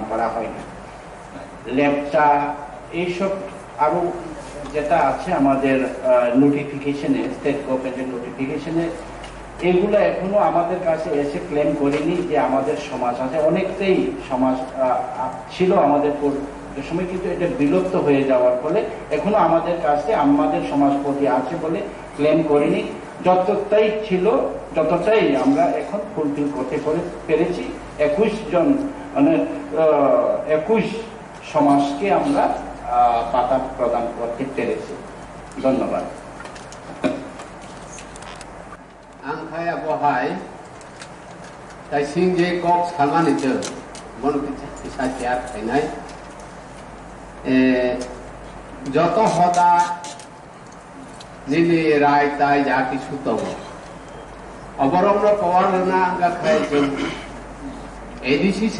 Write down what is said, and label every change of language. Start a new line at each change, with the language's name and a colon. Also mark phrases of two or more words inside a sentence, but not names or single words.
Bangla: করা হয়নি লেপচা এইসব আরো যেটা আছে আমাদের নোটিফিকেশনে
English: state government's
Bangla: নোটিফিকেশনে এগুলো এখনো আমাদের কাছে এসে ক্লেম করেনি যে আমাদের সমাজ আছে অনেকটাই সমাজ ছিল আমাদের একটা সময় কিন্তু এটা বিলুপ্ত হয়ে যাওয়ার ফলে এখনো আমাদের কাছে আমাদের সমাজপতি আছে বলে ক্লেম করিনি। যতটাই ছিল যতটাই আমরা এখন ফুলফিল করতে পেরেছি। 21 জন মানে 21 সমাজকে আমরা পাতা প্রদান করতে পেরেছি। ধন্যবাদ।
Bodo: आंखाया बहाय ताइसिं जे क'कचामानि जों मनकिसा केयार खायनाय जत हदा निनि राय ताय जा किछु दङ अबरमनो पावार होना गाखाय जों एडिसि से